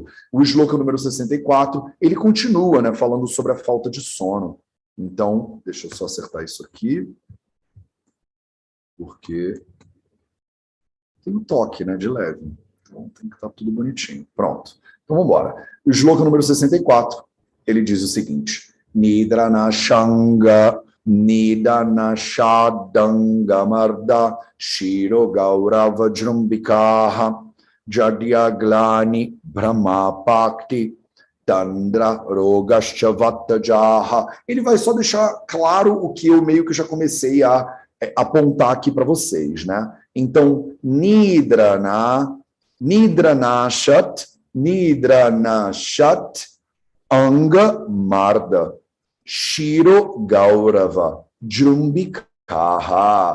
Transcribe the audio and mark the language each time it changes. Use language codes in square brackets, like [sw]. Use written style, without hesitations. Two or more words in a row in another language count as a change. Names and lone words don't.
[pt] O Shloka número 64, ele continua, né, falando sobre a falta de sono. Então, deixa eu só acertar isso aqui, porque tem um toque, né, de leve. Então, tem que estar tudo bonitinho. Pronto. Então, vamos embora. O Shloka número 64, ele diz o seguinte: [sa] Nidrana Shanga Nidana Shadangamarda Shiro Gaurava Jrumbikaha Jadyaglani Brahma Pakti Tandra Rogascha Vatajaha. [pt] Ele vai só deixar claro o que eu meio que já comecei a apontar aqui para vocês, né? Então, [sa] Nidranashat Anga Marda Shiro Gaurava Jrumbikaha.